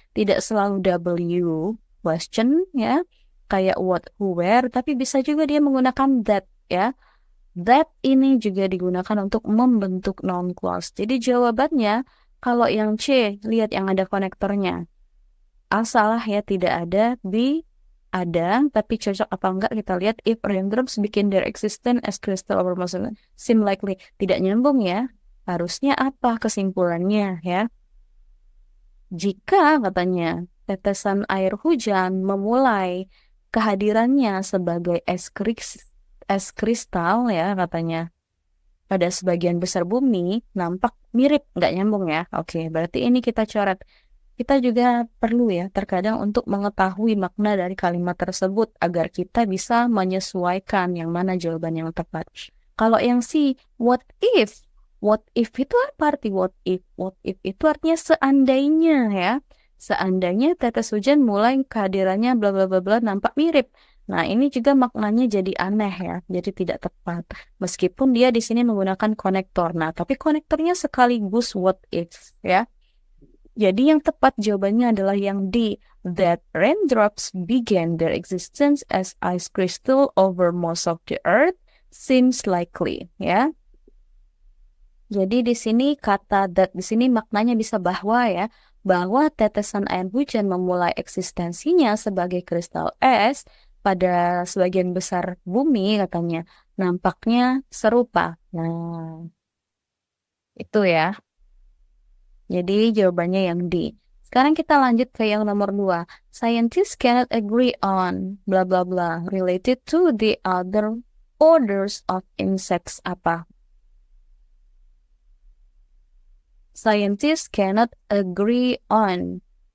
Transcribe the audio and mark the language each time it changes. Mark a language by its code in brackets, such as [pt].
[id] Tidak selalu W question ya, kayak what, who, where, tapi bisa juga dia menggunakan that ya. That ini juga digunakan untuk membentuk noun clause. Jadi jawabannya kalau yang C, lihat yang ada konektornya. A salah ya, tidak ada. B ada, tapi cocok apa enggak kita lihat. [en] If raindrops begin their existence as crystal over most seem likely. [id] Tidak nyambung ya. Harusnya apa kesimpulannya ya? Jika katanya tetesan air hujan memulai kehadirannya sebagai es kristal ya katanya pada sebagian besar bumi nampak mirip, nggak nyambung ya. Oke, berarti ini kita coret. Kita juga perlu ya terkadang untuk mengetahui makna dari kalimat tersebut agar kita bisa menyesuaikan yang mana jawaban yang tepat. Kalau yang C, what if? What if itu apa arti what if? What if itu artinya seandainya ya. Seandainya tetes hujan mulai kehadirannya bla bla bla bla nampak mirip. Nah, ini juga maknanya jadi aneh ya, jadi tidak tepat. Meskipun dia di sini menggunakan konektor. Nah, tapi konektornya sekaligus what if ya. Jadi yang tepat jawabannya adalah yang D. [en] That raindrops began their existence as ice crystal over most of the earth seems likely ya. [id] Jadi di sini kata that di sini maknanya bisa bahwa ya, bahwa tetesan air hujan memulai eksistensinya sebagai kristal es pada sebagian besar bumi katanya nampaknya serupa. Nah, itu ya. Jadi jawabannya yang D. Sekarang kita lanjut ke yang nomor 2. [en] Scientists cannot agree on bla bla bla related to the other orders of insects [id] apa? [en] Scientists cannot agree on.